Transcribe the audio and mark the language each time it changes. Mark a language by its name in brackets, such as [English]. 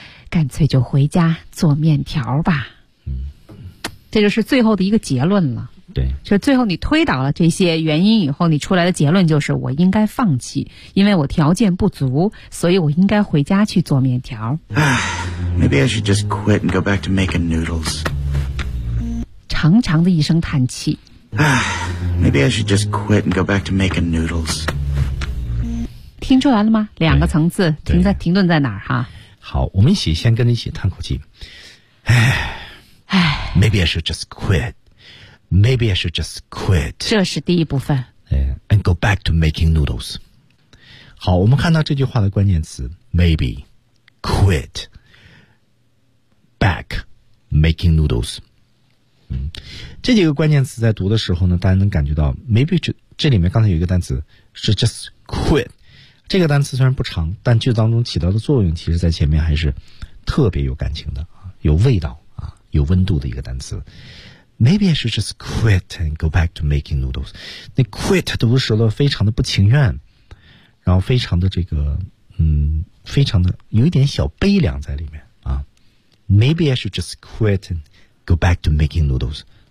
[Chinese] 干脆就回家做面条吧。这就是最后的一个结论了。对，就是最后你推导了这些原因以后，你出来的结论就是我应该放弃，因为我条件不足，所以我应该回家去做面条。 [English] Maybe I should just quit and go back to making noodles。 [Chinese] 长长的一声叹气。 [English] Maybe I should just quit and go back to making noodles。 [Chinese] 听出来了吗？两个层次，停顿在哪儿哈？好，我们一起先跟着一起叹口气。 [English] Maybe I should just quit. Maybe I should just quit. [Chinese] 这是第一部分。 [English] And go back to making noodles. [Chinese] 好，我们看到这句话的关键词 [English] maybe, quit, back, making noodles. [Chinese] 这几个关键词在读的时候呢，大家能感觉到 maybe 这里面刚才有一个单词是 just quit， 这个单词虽然不长，但句子当中起到的作用其实在前面还是特别有感情的，有味道啊，有温度的一个单词。 [English] Maybe I should just quit and go back to making noodles。 [Chinese] 那 quit 读实了非常的不情愿，然后非常的这个非常的有一点小悲凉在里面啊。 [English] Maybe I should just quit and go back to making noodles。